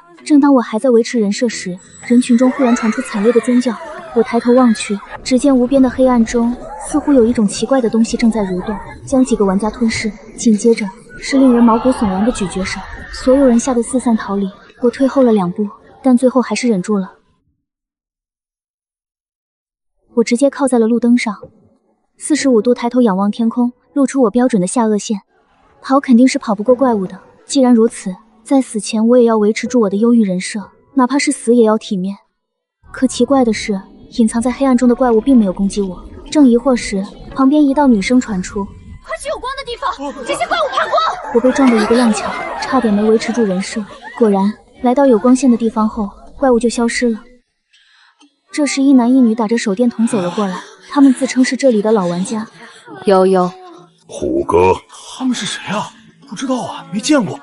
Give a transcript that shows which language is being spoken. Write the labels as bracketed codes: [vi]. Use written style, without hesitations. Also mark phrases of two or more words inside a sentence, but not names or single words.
[zh] 正當我還在維持人設時，人群中忽然傳出慘烈的尖叫。我抬頭望去，只見無邊的黑暗中，似乎有一種奇怪的東西正在蠕動，將幾個玩家吞噬。緊接着是令人毛骨悚然的咀嚼聲，所有人嚇得四散逃離。我退後了2步，但最後還是忍住了。我直接靠在了路燈上，45度抬頭仰望天空，露出我標準的下顎線。跑肯定是跑不過怪物的，既然如此，在死前我也要維持住我的憂鬱人設，哪怕是死也要體面。可奇怪的是，隱藏在黑暗中的怪物並沒有攻擊我。正疑惑時，旁邊一道女聲傳出： 快去有光的地方，這些怪物怕光！我被撞得一個踉蹌，差點沒維持住人設。果然，來到有光線的地方後，怪物就消失了。這時一男一女打着手電筒走了過來，他們自稱是這裡的老玩家。悠悠，虎哥，他們是誰啊？不知道啊，沒見過。